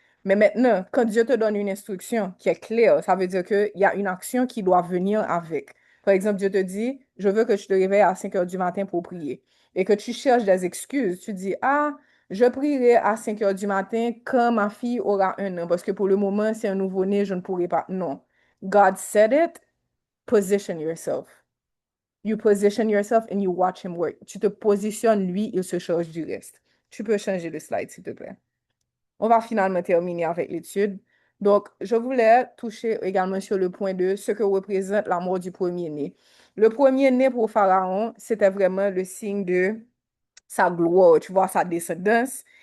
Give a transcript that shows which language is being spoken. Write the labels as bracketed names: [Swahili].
[French] Mais maintenant, quand Dieu te donne une instruction qui est claire, ça veut dire qu'il y a une action qui doit venir avec. Par exemple, Dieu te dit, je veux que tu te réveilles à 5 heures du matin pour prier. Et que tu cherches des excuses. Tu dis, ah, je prierai à 5 heures du matin quand ma fille aura 1 an. Parce que pour le moment, c'est un nouveau-né, je ne pourrai pas. Non. [English] God said it, position yourself. You position yourself and you watch him work. [French] Tu te positionnes, lui, il se charge du reste. Tu peux changer le slide, s'il te plaît. On va finalement terminer avec l'étude. Donc, je voulais toucher également sur le point de ce que représente la mort du premier-né. Le premier-né pour Pharaon, c'était vraiment le signe de sa gloire, tu vois, sa descendance.